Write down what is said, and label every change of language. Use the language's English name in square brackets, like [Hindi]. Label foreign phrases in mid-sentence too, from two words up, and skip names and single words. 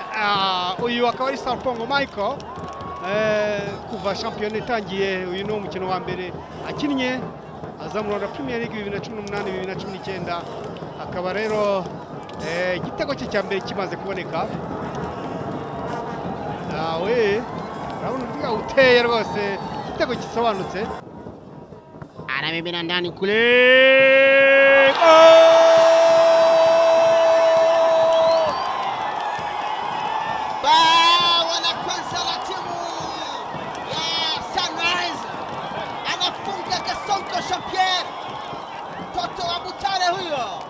[Kinyarwanda] Uyu akaba ari Sarpanga Michael. Kuva shampiyona itangiye, uyu ni umukino wa mbere akinnye aza mu Rwanda Premier League 2018-2019. Akaba rero igitego cye cya mbere kimaze kuboneka. Nawe urabona uvuga uteye rwose, igitego gisobanutse. [Swahili] Anamimina ndani kule. Bao la kwanza la timu ya Sunrise. Anafunga Kasongo Jean-Pierre, mtoto wa Butare huyo.